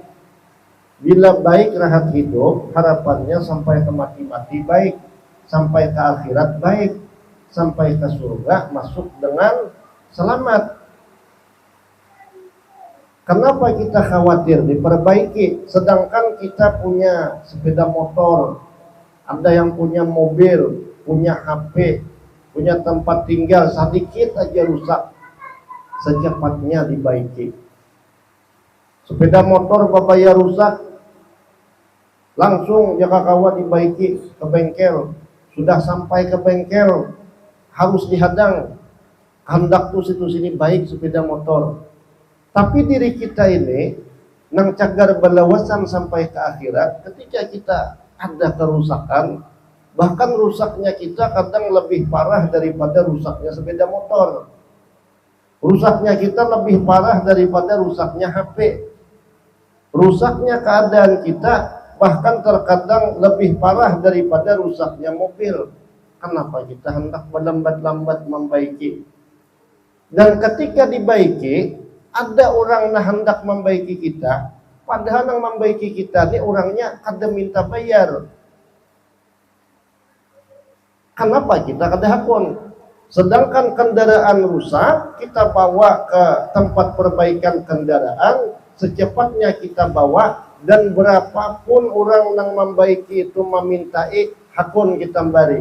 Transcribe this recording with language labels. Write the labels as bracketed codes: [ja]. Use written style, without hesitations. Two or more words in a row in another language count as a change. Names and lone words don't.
[id] Bila baik rahat hidup, harapannya sampai ke mati-mati baik, sampai ke akhirat baik, sampai ke surga masuk dengan selamat. Kenapa kita khawatir diperbaiki, sedangkan kita punya sepeda motor, ada yang punya mobil, punya HP, punya tempat tinggal, sedikit aja rusak, secepatnya dibaiki. Sepeda motor babaya rusak, langsung jaka kawa dibaiki ke bengkel. Sudah sampai ke bengkel, harus dihadang, hendak tuh situ sini baik sepeda motor. Tapi diri kita ini nang cagar balawasan sampai ke akhirat, ketika kita ada kerusakan, bahkan rusaknya kita kadang lebih parah daripada rusaknya sepeda motor. Rusaknya kita lebih parah daripada rusaknya HP. Rusaknya keadaan kita bahkan terkadang lebih parah daripada rusaknya mobil. Kenapa kita hendak berlambat-lambat membaiki? Dan ketika dibaiki, ada orang yang hendak membaiki kita, padahal yang membaiki kita ini orangnya kada minta bayar. Kenapa kita kada hakun? Sedangkan kendaraan rusak, kita bawa ke tempat perbaikan kendaraan, secepatnya kita bawa, dan berapapun orang yang membaiki itu memintai, hakun kita beri.